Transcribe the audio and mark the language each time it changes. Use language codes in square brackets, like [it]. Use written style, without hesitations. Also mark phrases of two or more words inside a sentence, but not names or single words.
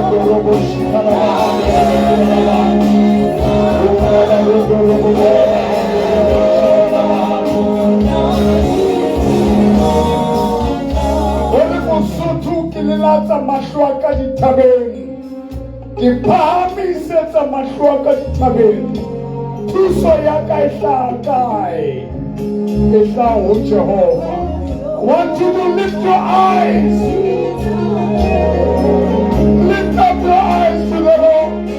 [st] Latsa mahlo a ka dithabeng, ke phahamisetsa mahlo a ka dithabeng. Thuso ya ka e hlaha kae? E hlaha ho Jehova. [en] I want you to lift your eyes. Lift up your eyes to the Lord.